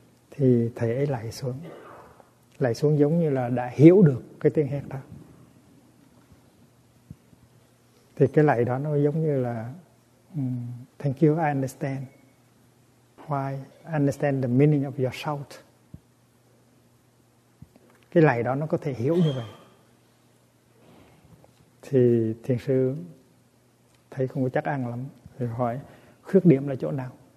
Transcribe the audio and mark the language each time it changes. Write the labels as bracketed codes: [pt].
[vi] Thì thầy ấy lại xuống giống như là đã hiểu được cái tiếng hát đó. Thì cái lại đó nó giống như là [en] thank you, I understand. Why? I understand the meaning of your shout. [vi] Cái lại đó nó có thể hiểu như vậy. Thì thiền sư thấy không có chắc ăn lắm. Thì hỏi khuyết điểm là chỗ nào?